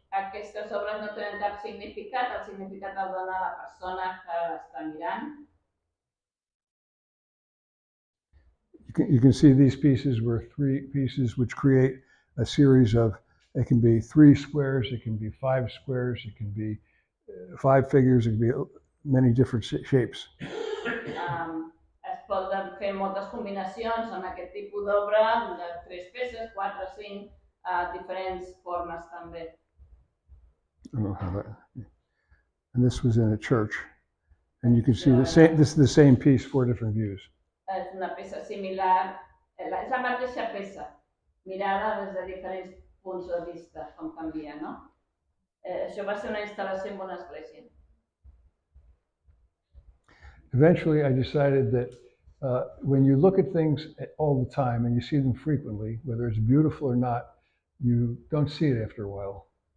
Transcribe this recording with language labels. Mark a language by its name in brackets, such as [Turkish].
[Catalan] Aquestes obres no tenen cap significat, el significat el dona la persona que l'està mirant. [English] You can see these pieces were 3 pieces which create a series of, it can be 3 squares, it can be 5 squares, it can be 5 figures, it could be many different shapes. [Catalan] Es poden fer moltes combinacions amb aquest tipus d'obra, de 3 peces, 4, 5, diferents formes també. [English] I don't know how that. And this was in a church, and you can see the same. This is the same piece, 4 different views. [Catalan] És una peça similar, és la mateixa peça, mirada des de diferents punts de vista, com canvia, no? Això va ser una instal·lació en una església. [English] Eventually, I decided that when you look at things all the time and you see them frequently, whether it's beautiful or not, you don't see it after a while.